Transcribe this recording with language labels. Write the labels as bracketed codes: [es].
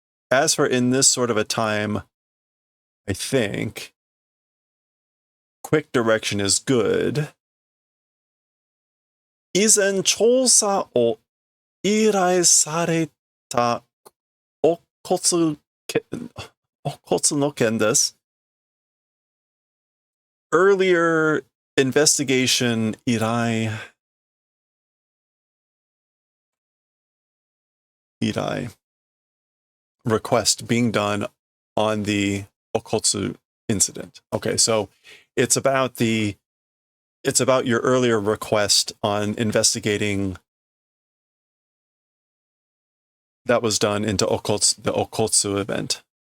[en] As for in this sort of a time, I think quick direction is good. [ja] 以前調査を依頼されたお骨の件です。 [en] Earlier investigation 依頼 request being done on the Okotsu incident. Okay, so it's about your earlier request on investigating that was done into the Okotsu event.